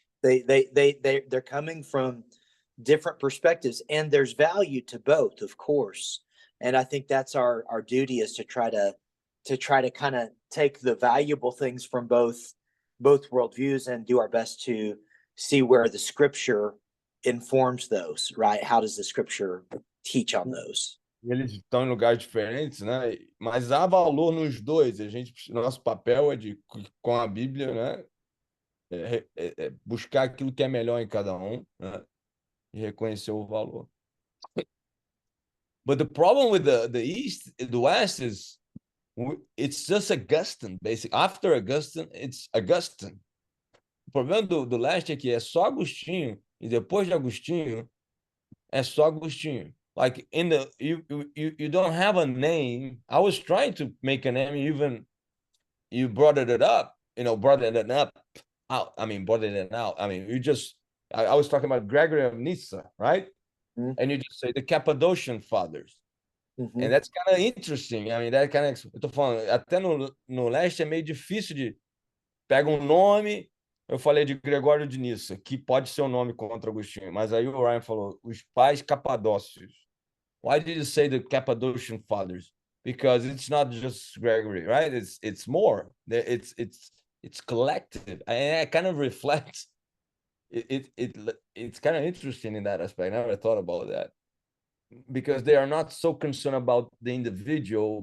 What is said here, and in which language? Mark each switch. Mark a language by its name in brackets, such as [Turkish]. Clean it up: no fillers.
[English] they're coming from different perspectives, and there's value to both, of course. And I think that's our duty, is to try to kind of take the valuable things from both worldviews and do our best to see where the scripture informs those, right? How does the scripture teach on those? [Portuguese] Eles estão em lugares diferentes, né? Mas há valor nos dois. Nosso papel é de, com a Bíblia, né? Buscar aquilo que é melhor em cada um, né? E reconhecer o valor. [English] But the problem with the West is it's just Augustine, basically. After Augustine, it's Augustine. [Portuguese] problema do leste é que é só Agostinho, e depois de Agostinho, é só Agostinho. [English] Like in the you don't have a name. I was trying to make a name, even you brought it up, brought it up out. I mean, brought it out. I mean, I was talking about Gregory of Nyssa, right? Mm-hmm. And you just say the Cappadocian Fathers. Mm-hmm. And that's kind of interesting. I mean, that kind of, [Portuguese] eu tô falando, até no leste é meio difícil de pega um nome. Eu falei de Gregório de Nyssa, que pode ser um nome contra Agostinho, mas aí o Ryan falou os pais capadócios. [English] Why did you say the Cappadocian Fathers? Because it's not just Gregory, right? It's more. It's collective, and it kind of reflects. It's kind of interesting in that aspect. I never thought about that, because they are not so concerned about the individual.